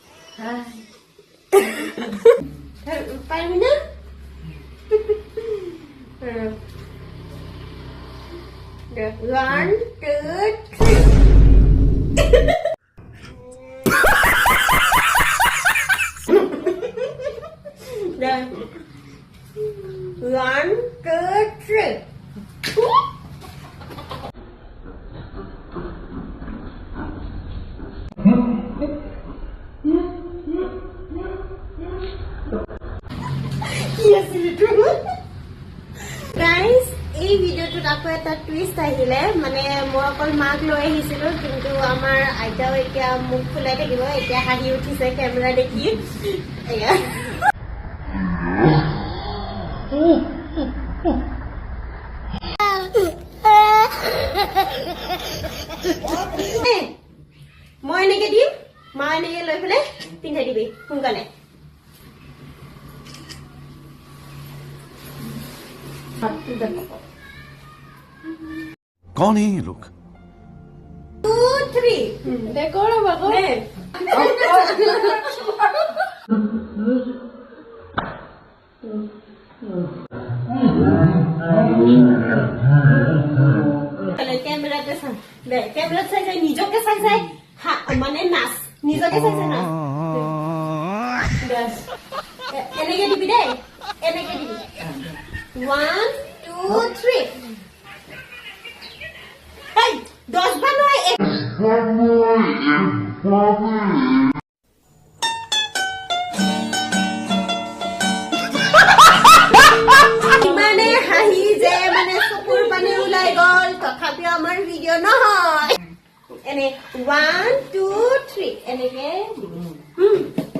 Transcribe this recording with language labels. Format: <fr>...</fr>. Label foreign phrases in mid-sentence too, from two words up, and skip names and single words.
<as>পাৰিবি না?</as> <en>One, two, three. One, two, three. Guys,</en> <as>এই ভিডিওটোত আকৌ এটা টুইষ্ট আহিলে মানে মই অকল মাক লৈ আহিছিলো কিন্তু আমাৰ আইতাও এতিয়া মুখ ফুলাই থাকিব এতিয়া হাঁহি উঠিছে কেমেৰা দেখি এয়া মই এনেকে দিম মা এনেকে লৈ পেলাই পিন্ধাই দিবি সোনকালে</as> <hi>कौन है ये लोग 2, 3 देखो ना बाबू</hi> <as>कैमराতে চাই দে कैमराত চাই চাই নিজকে চাই চাই মানে নাচ নিজকে চাই চাই নাচ এনেকে দিবি দে এনেকে দিবি 1 2 3 এই 10 বার নয় মানে হাঁহি যে মানে চকুৰ পানী ওলাই গল তথাপিও আমাৰ ভিডিও নহয় এনে 1 2 3 এনেকে</as>